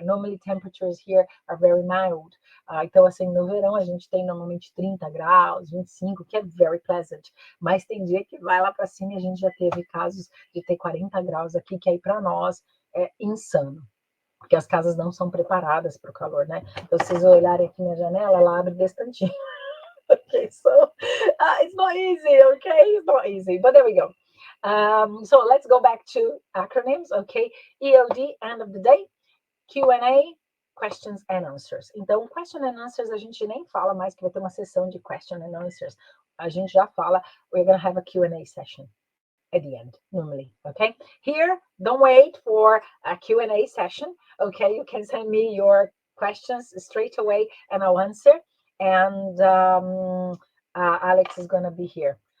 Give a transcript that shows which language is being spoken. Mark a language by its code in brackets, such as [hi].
[en] Normally temperatures here are very mild. [pt] Então, assim, no verão a gente tem normalmente 30 graus, 25, que é [en] very pleasant. [pt] Mas tem dia que vai lá para cima, e a gente já teve casos de ter 40 graus aqui, que aí para nós é insano. Porque as casas não são preparadas para o calor, né? Então, se vocês olharem aqui na janela, ela abre desse tantinho. [en] Okay, so it's not easy, okay? It's not easy, but there we go. So let's go back to acronyms, okay? EOD, end of the day. Q&A, questions and answers. [pt] Então, [en] question and answers [pt] a gente nem fala mais, que vai ter uma sessão de question and answers. A gente já fala, [en] we're going to have a Q&A session at the end, normally, okay? Here, don't wait for a Q&A session, okay? You can send me your questions straight away and I'll answer. And Alex is going to be here.